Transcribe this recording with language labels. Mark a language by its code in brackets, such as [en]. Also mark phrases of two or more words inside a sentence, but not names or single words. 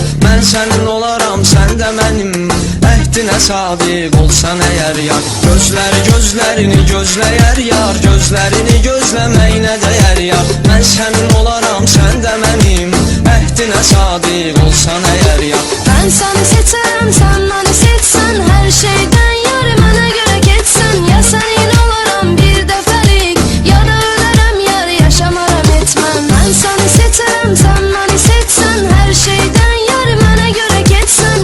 [az] Mən sənin olaram, sən də mənim, əhdinə sadiq olsan əgər yar. Gözlərini gözləyər yar, gözlərini gözləməyinə dəyər yar. Mən sənin olaram, sən də mənim, əhdinə sadiq olsan əgər yar. [tr] Ben seni seçerim, sen beni seçsen, her şeyden yarı bana göre geçsen. Ya senin olaram bir defelik, ya da ölerim yar, yaşamaram etmem. Ben seni seçerim, sen beni seçsen, her şeyden yarı bana göre geçsen.